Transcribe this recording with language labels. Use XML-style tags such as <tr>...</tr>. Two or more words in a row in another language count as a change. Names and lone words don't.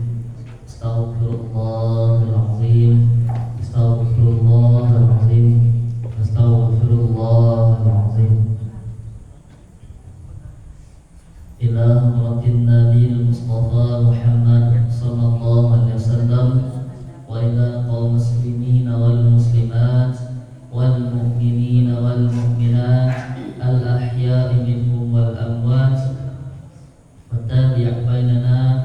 <ar>أستغفر الله العظيم أستغفر الله العظيم. أستغفر الله العظيم. إلى مرآة النبي المصطفى محمد صلى الله عليه وسلم وإلى قوم المسلمين والمسلمات والمؤمنين والمؤمنات الأحياء منهم والأموات وتابع بيننا</ar>